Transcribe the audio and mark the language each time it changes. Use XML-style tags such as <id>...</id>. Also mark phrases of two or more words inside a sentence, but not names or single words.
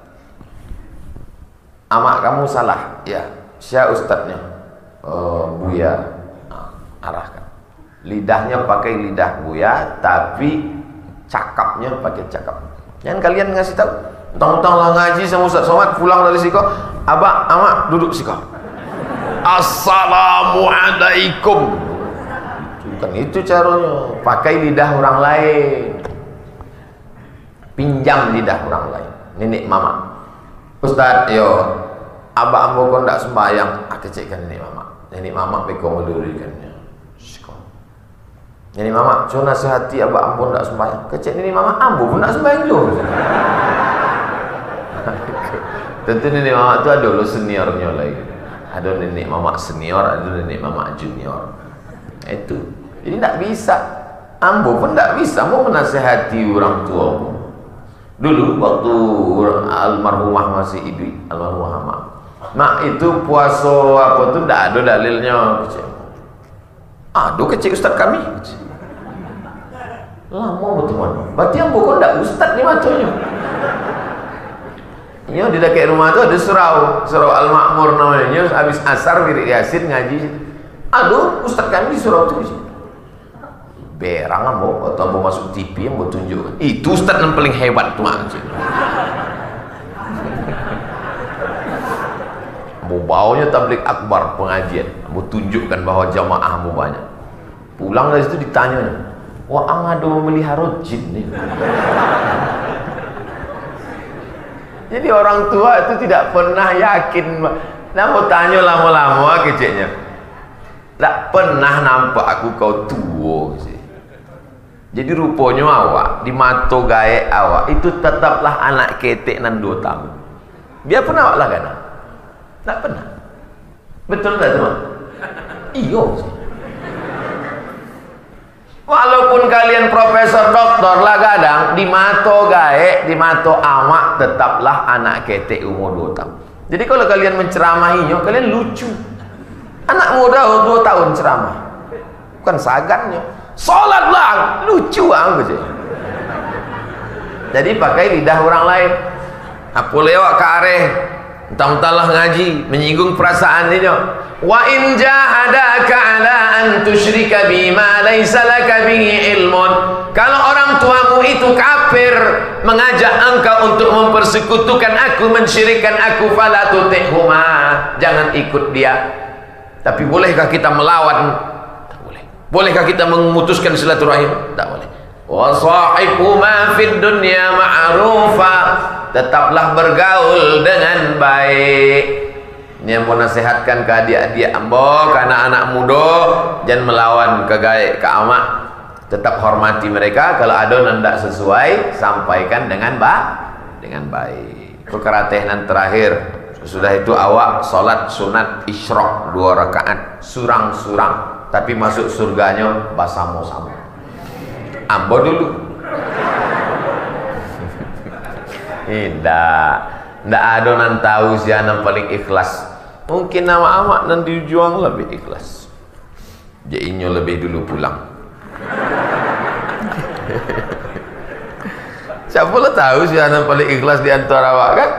<id>Amak kamu salah, ya. Siapa ustadznya? Buya. Arahkan. Lidahnya pakai lidah Buya, tapi cakapnya pakai cakap. Jangan kalian ngasih tahu.</id> <min>Tentang-tentang lah ngaji sama Ustaz Somad, pulang dari siko, abah, amak duduk siko.</min> <id>Assalamualaikum. Bukan itu caranya. Pakai lidah orang lain. Pinjam lidah orang lain. Nenek mama.</id> <min>Ustaz, yo, abah ambo kau ndak sembahyang. Kecekkan nenek mama. Nenek mama peko melurikannya. Nenek mama, so nasihati abah ambo ndak sembahyang. Kecek nenek mama, ambo pun ndak sembahyang juga.</min> <id>Tentu nenek mama itu ada lo seniornya lagi. Ada nenek mama senior, ada nenek mama junior. Itu. Jadi tidak bisa. Ambo pun tidak bisa mau menasihati orang tua. Dulu waktu almarhumah masih hidup, almarhumah mak itu puasa apa tuh tidak ada dalilnya. Aduh kecil ustaz kami. Lama betul mana? Berarti ambo kok tidak ustaz ni macamnya. Iya di dekat rumah tu ada surau Al-Makmur namanya. Habis asar wirid Yasin ngaji. Aduh, ustaz kami di surau tu. Berang ambo atau ambo masuk TV ambo tunjuk. Itu ustaz yang paling hebat tu mak. Ambo baunya tabligh akbar pengajian. Ambo tunjukkan bahwa jamaah ambo banyak. Pulang dari situ ditanya, "Wah, ang ada memelihara jin ni." Jadi orang tua itu tidak pernah yakin Nak tanya lama-lama keceknya. Tak pernah nampak aku kau tua sih.</id> <min>Jadi rupanya awak di mata gaek awak itu tetaplah anak ketek nan 2 tahun. Biar pernah awak lah kan?</min> <id>Tak pernah. Betul tak teman?</id> <min>Iyo sih.</min> <id>Walaupun kalian profesor doktor lah kadang di mata gaek, di mata awak tetaplah anak ketek umur 2 tahun. Jadi kalau kalian menceramahinya, kalian lucu. Anak muda 2 tahun ceramah. Bukan sagannya. Salatlah, lucu aku sih. Jadi pakai lidah orang lain. Apa lewat ke areh, entah-entahlah ngaji, menyinggung perasaan dia.</id> <ar>وإن جاهداك على أن تشرك بما ليس لك به علم.</ar> <id>Kalau orang tuamu itu kafir, mengajak engkau untuk mempersekutukan aku, mensyirikkan aku,</id> <ar>فلا تطعهما,</ar> <id>jangan ikut dia. Tapi bolehkah kita melawan? Tak boleh. Bolehkah kita memutuskan silaturahim? Tak boleh.</id> <ar>وصاحبهما في الدنيا معروفا,</ar> <id>tetaplah bergaul dengan baik. Ini yang mau nasihatkan ke adik-adik ambo, ke anak-anak muda, jangan melawan ke gaek, ke amak. Tetap hormati mereka. Kalau ada yang tidak sesuai, sampaikan dengan baik. Kekeratehan terakhir.</id> <min>Sudah itu awak solat sunat isyraq 2 rakaat, surang-surang, tapi masuk surganya basamo-samo. Ambo dulu.</min> <id>Tidak ada yang tahu siapa paling ikhlas. Mungkin nama amak dan dijuang lebih ikhlas. Jadinya lebih dulu pulang. Siapa lah tahu siapa paling ikhlas di antara awak kan?</id>